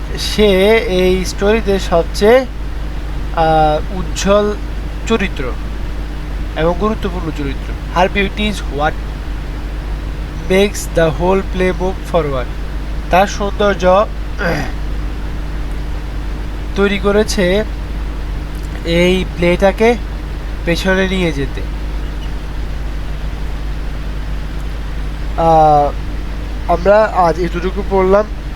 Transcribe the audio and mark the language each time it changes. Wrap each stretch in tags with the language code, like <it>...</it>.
<bn>সে এই স্টোরিতে সবচেয়ে উজ্জ্বল চরিত্র এবং গুরুত্বপূর্ণ চরিত্র।</bn> <en>Her beauty is what makes the whole play move forward.</en> <bn>তার সৌন্দর্য তৈরি করেছে এই প্লেটাকে পেছনে নিয়ে যেতে। আমরা আজ এতটুকু পড়লাম।</bn>